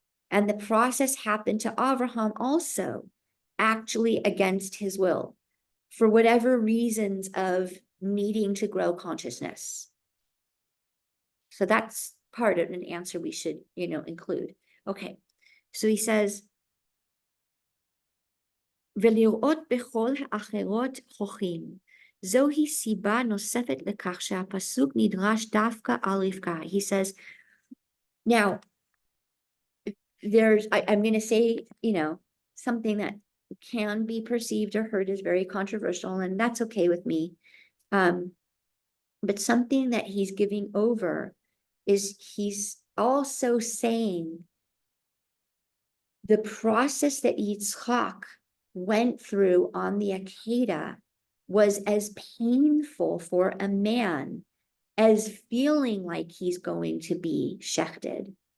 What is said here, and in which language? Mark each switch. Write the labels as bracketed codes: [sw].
[en] And the process happened to Avraham also actually against his will, for whatever reasons of needing to grow consciousness. So that's part of an answer we should, include. Okay, so he says, [he] ולראות בכל האחרות חוכים. זוהי סיבה נוספת לכך שהפסוק נדרש דווקא על רבקה. [en] He says, now, I'm going to say, something that can be perceived or heard as very controversial, and that's okay with me. But something that he's giving over is he's also saying the process that Yitzchak went through on the Akedah was as painful for a man as feeling like he's going to be shechted.